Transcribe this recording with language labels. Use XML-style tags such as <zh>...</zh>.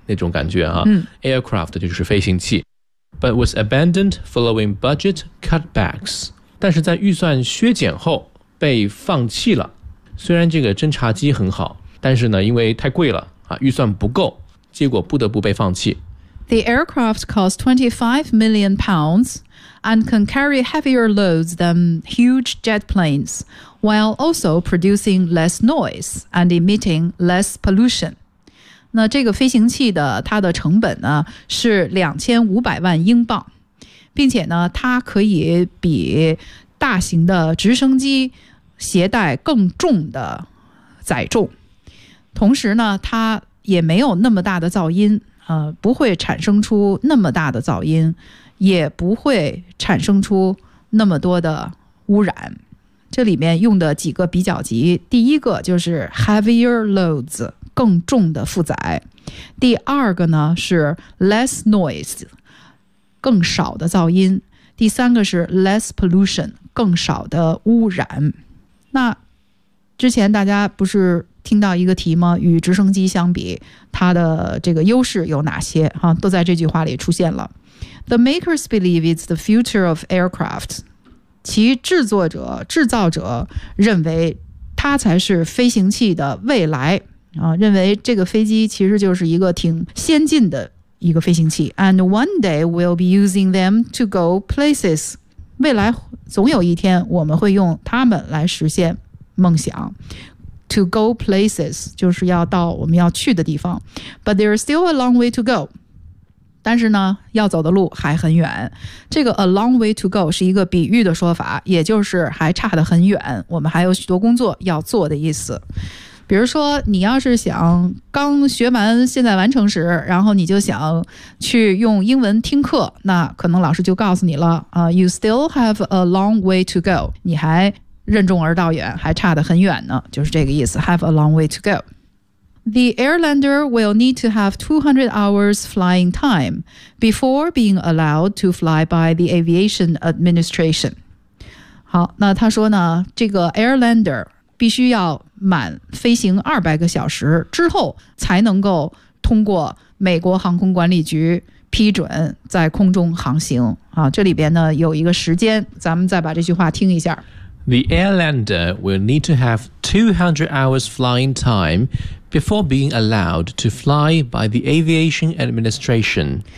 <zh>那种感觉哈。Aircraft 就是飞行器。</zh> <en>But was abandoned following budget cutbacks，</en> <zh>但是在预算削减后被放弃了。虽然这个侦察机很好，但是呢，因为太贵了。预算不够，结果不得不被放弃。</zh> <en>The aircraft cost £25 million and can carry heavier loads than huge jet planes, while also producing less noise and emitting less pollution.</en> <zh>那这个飞行器的它的成本呢是2500万英镑，并且呢它可以比大型的直升机携带更重的载重。同时呢它也没有那么大的噪音，不会产生出那么大的噪音，也不会产生出那么多的污染。这里面用的几个比较级，第一个就是</zh> <en>heavier loads，</en> <zh>更重的负载。第二个呢是</zh> <en>less noise，</en> <zh>更少的噪音。第三个是</zh> <en>less pollution，</en> <zh>更少的污染。那之前大家不是听到一个题吗？与直升机相比，它的这个优势有哪些？啊，都在这句话里出现了。</zh> <en>The makers believe it's the future of aircraft.</en> <zh>其制作者、制造者认为它才是飞行器的未来。啊，认为这个飞机其实就是一个挺先进的一个飞行器。</zh> <en>And one day we'll be using them to go places.</en> <zh>未来总有一天我们会用它们来实现梦想。</zh> <en>To go places</en> <zh>就是要到我们要去的地方。</zh> <en>But there is still a long way to go.</en> <zh>但是呢要走的路还很远。这个</zh> <en>a long way to go</en> <zh>是一个比喻的说法，也就是还差得很远，我们还有许多工作要做的意思。比如说你要是想刚学完现在完成时，然后你就想去用英文听课，那可能老师就告诉你了，</zh> <en>you still have a long way to go.</en> <zh>你还任重而道远，还差得很远呢，就是这个意思。</zh> <en>Have a long way to go. The airliner will need to have 200 hours flying time before being allowed to fly by the Aviation Administration.</en> <zh>好，那他说呢，这个 airliner 必须要满飞行200个小时之后，才能够通过美国航空管理局批准在空中航行。啊，这里边呢有一个时间，咱们再把这句话听一下。</zh> <en>The airlander will need to have 200 hours flying time before being allowed to fly by the Aviation Administration.</en>